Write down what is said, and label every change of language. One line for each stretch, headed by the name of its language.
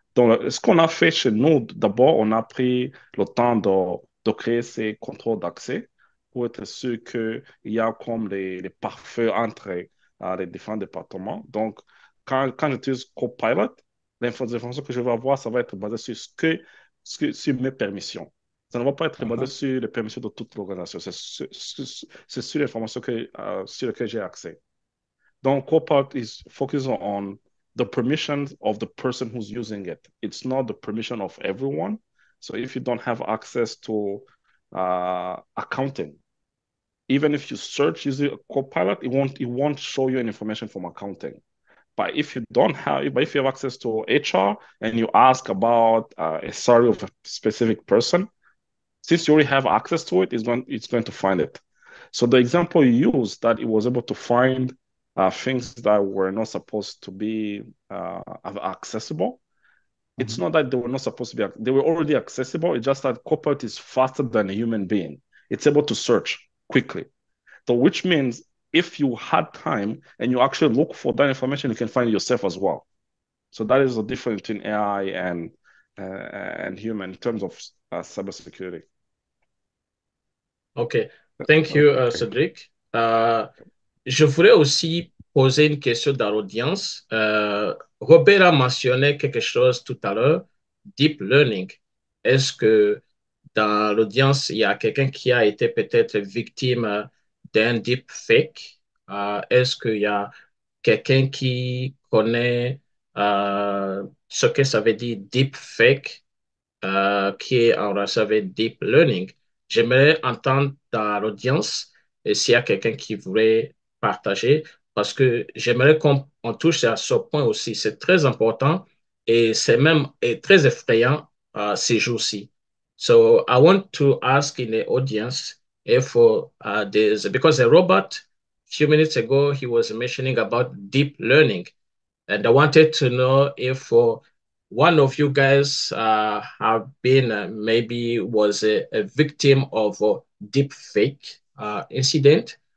French: Donc, ce qu'on a fait chez nous, d'abord, on a pris le temps de créer ces contrôles d'accès pour être sûr qu'il y a comme les pare-feux entre les différents départements. Donc, quand j'utilise Copilot, les informations que je vais avoir, ça va être basé sur mes permissions. Ça ne va pas être basé sur les permissions de toute l'organisation. C'est sur l'information sur laquelle j'ai accès. Donc,
English: Copilot is focusing on the permissions of the person who's using it. It's not the permission of everyone. So if you don't have access to accounting, even if you search using Copilot, it won't show you any information from accounting. But if you have access to HR and you ask about a salary of a specific person, since you already have access to it, it's going to find it. So the example you used, that it was able to find things that were not supposed to be accessible. It's Mhm. not that they were not supposed to be, they were already accessible. It's just that Copilot is faster than a human being. It's able to search quickly. So, which means if you had time and you actually look for that information, you can find it yourself as well. So that is the difference between AI and human in terms of cybersecurity. OK. Thank you, Okay, thank you. Cédric.
French: Je voudrais aussi poser une question dans l'audience. Robert a mentionné quelque chose tout à l'heure, deep learning. Est-ce que dans l'audience, il y a quelqu'un qui a été peut-être victime d'un deep fake? Est-ce qu'il y a quelqu'un qui connaît ce que ça veut dire deep fake? Qui est en relation avec Deep Learning. J'aimerais entendre dans l'audience s'il y a quelqu'un qui voudrait partager, parce que j'aimerais qu'on touche à ce point aussi. C'est très important et c'est même très effrayant ces jours-ci.
English: So I want to ask in the audience if there's, because a robot, a few minutes ago, he was mentioning about deep learning. And I wanted to know if one of you guys have been maybe was a victim of a deep fake incident.